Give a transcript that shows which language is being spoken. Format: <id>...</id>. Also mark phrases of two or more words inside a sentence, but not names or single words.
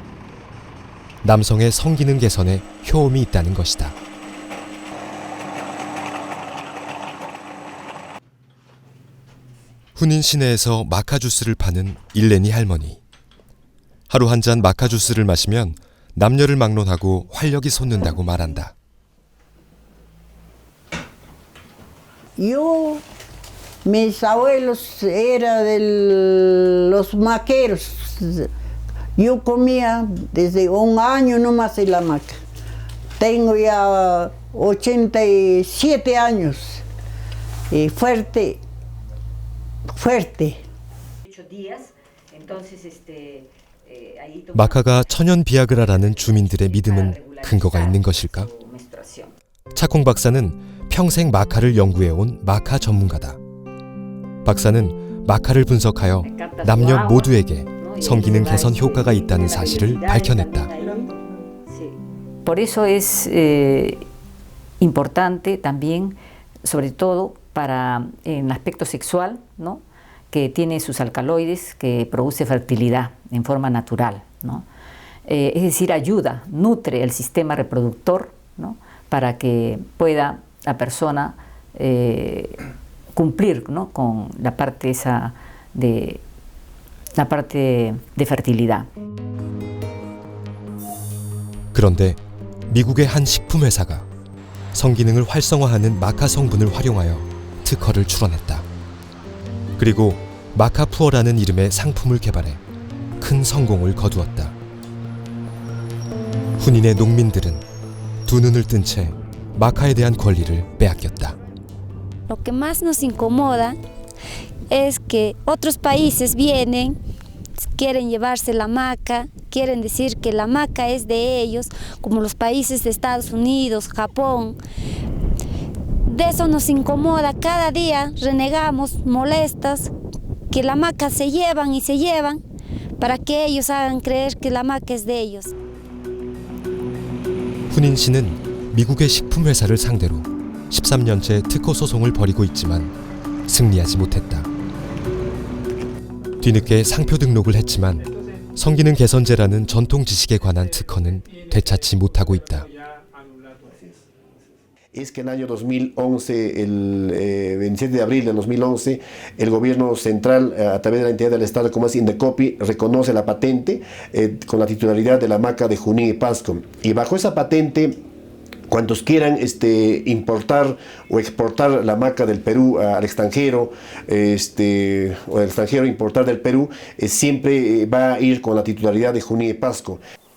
<ko>남성의 성기능 개선에 효험이 있다는 것이다. 후닌 시내에서 마카 주스를 파는 일레니 할머니. 하루 한 잔 마카 주스를 마시면 남녀를 막론하고 활력이 솟는다고 말한다.</ko> <es>Yo, mis abuelos eran los maqueros. Yo comía desde un año nomás en la maca. Tengo ya 87 años. Y fuerte.</es> <ko>마카가 천연 비아그라라는 주민들의 믿음은 근거가 있는 것일까? 차콩 박사는 평생 마카를 연구해온 마카 전문가다. 박사는 마카를 분석하여 남녀 모두에게 성기능 개선 효과가 있다는 사실을 밝혀냈다.</ko> <es>Por eso es importante también, sobre todo para el aspecto sexual, ¿no? Que tiene sus alcaloides, que produce fertilidad en forma natural, ¿no? Es decir, ayuda, nutre el sistema reproductor, ¿no? Para que pueda la persona cumplir, ¿no? Con la parte esa de fertilidad.</es> <ko>그런데 미국의 한 식품 회사가 성기능을 활성화하는 마카 성분을 활용하여 특허를 출원했다. 그리고 마카푸어라는 이름의 상품을 개발해 큰 성공을 거두었다. 후닌의 농민들은 두 눈을 뜬 채 마카에 대한 권리를 빼앗겼다.</ko> <es>Lo que más nos incomoda es que otros países vienen, quieren llevarse la maca, quieren decir que la maca es de ellos, como los países de Estados Unidos, Japón. De eso nos incomoda, cada día renegamos, molestas, que la maca se llevan y se llevan para que ellos hagan creer que la maca es de ellos.</es> <ko>후닌 씨는 미국의 식품 회사를 상대로 13년째 특허 소송을 벌이고 있지만 승리하지 못했다. 뒤늦게 상표 등록을 했지만 성기능 개선제라는 전통 지식에 관한 특허는 되찾지 못하고 있다.</ko> <es>Es que en el año 2011, el 27 de abril de 2011, el gobierno central, a través de la entidad del Estado como es Indecopi, reconoce la patente con la titularidad de la maca de Junín y Pasco. Y bajo esa patente, cuantos quieran importar o exportar la maca del Perú al extranjero, o el extranjero importar del Perú, siempre va a ir con la titularidad de Junín y Pasco.</es>